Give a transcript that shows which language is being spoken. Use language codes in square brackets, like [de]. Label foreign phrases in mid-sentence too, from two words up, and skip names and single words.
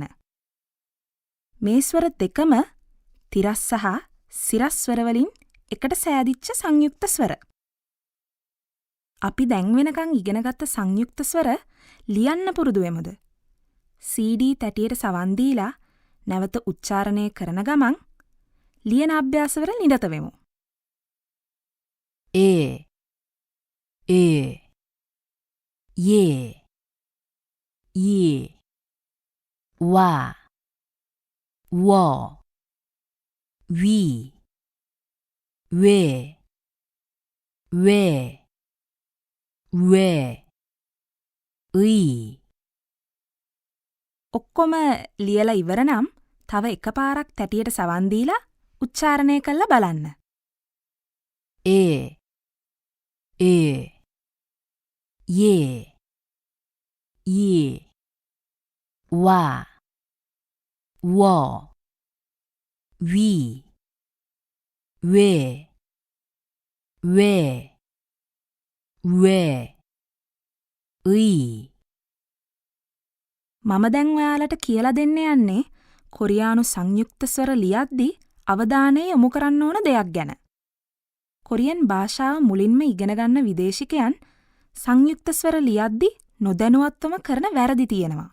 [si] මේ ස්වර දෙකම තිරස් සහ සිරස් ස්වරවලින් එකට සෑදිච්ච සංයුක්ත ස්වර. අපි දැන් වෙනකන් ඉගෙනගත්ත සංයුක්ත ස්වර ලියන්න පුරුදු වෙමුද? CD තැටියට සවන් දීලා නැවත උච්චාරණය කරන ගමන් ලියන අභ්‍යාසවල නිරත වෙමු. [ko] 예, 이, 와, 워, 위, 왜, 의. [si] ඔක්කොම ලියලා ඉවර නම් තව එකපාරක් තැටියට සවන් දීලා උච්චාරණය කරලා බලන්න. [ko] 예, 이, 와, 워, 위, 왜, 의. [si] මම දැන් ඔයාලට කියලා දෙන්න යන්නේ කොරියානු සංයුක්ත ස්වර ලියද්දී අවධානය යොමු කරන්න ඕන දෙයක් ගැන. කොරියන් භාෂාව මුලින්ම ඉගෙන ගන්න විදේශිකයන් සංයුක්ත ස්වර ලියද්දී නොදැනුවත්වම කරන වැරදි තියෙනවා.